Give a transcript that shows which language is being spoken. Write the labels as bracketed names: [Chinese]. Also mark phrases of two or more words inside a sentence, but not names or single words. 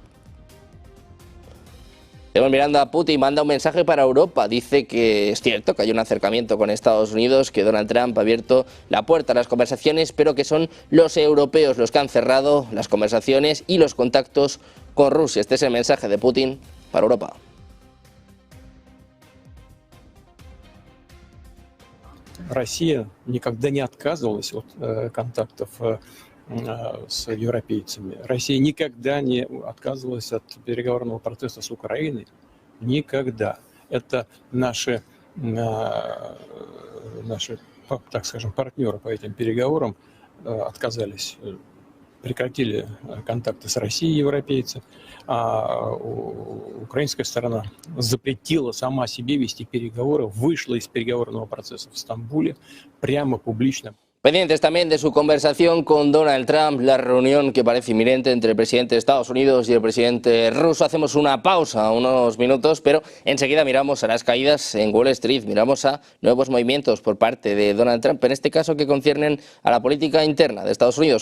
[Spanish] Estamos mirando a Putin, manda un mensaje para Europa. Dice que es cierto que hay un acercamiento con Estados Unidos, que Donald Trump ha abierto la puerta a las conversaciones, pero que son los europeos los que han cerrado las conversaciones y los contactos con Rusia. Este es el mensaje de Putin para Europa. [Russian] Россия никогда не отказывалась от контактов с европейцами. Россия никогда не отказывалась от переговорного процесса с Украиной. Никогда. Это наши, так скажем, партнеры по этим переговорам отказались, прекратили контакты с Россией, европейцы, а украинская сторона запретила сама себе вести переговоры, вышла из переговорного процесса в Стамбуле прямо публично. [Spanish] Pendientes también de su conversación con Donald Trump, la reunión que parece inminente entre el presidente de Estados Unidos y el presidente ruso. Hacemos una pausa, unos minutos, pero enseguida miramos a las caídas en Wall Street, miramos a nuevos movimientos por parte de Donald Trump, en este caso que conciernen a la política interna de Estados Unidos.